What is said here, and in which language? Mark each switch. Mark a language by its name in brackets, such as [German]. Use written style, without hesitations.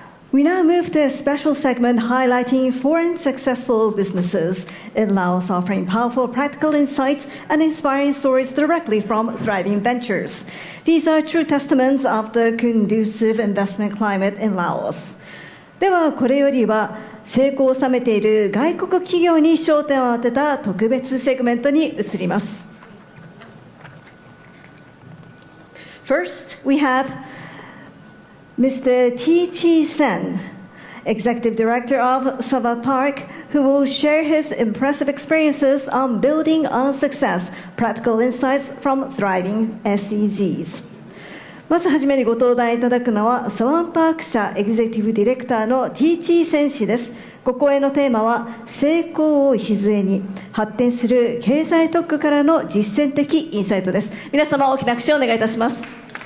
[English] We now move to a special segment highlighting foreign successful businesses in Laos, offering powerful practical insights and inspiring stories directly from thriving ventures. These are true testaments of the conducive investment climate in Laos. [Japanese] ではこれよりは成功を収めている外国企業に焦点を当てた特別セグメントに移ります。 [English] First, we have Mr. T.G. Sen, Executive Director of Sava Park, who will share his impressive experiences on building on success, practical insights from thriving SEZs. [Japanese] まずはじめにご登壇いただくのは、サワンパーク社エグゼクティブディレクターの T.G. 選手です。ご講演のテーマは、成功を礎に発展する経済特区からの実践的インサイトです。皆様、大きな拍手をお願いいたします。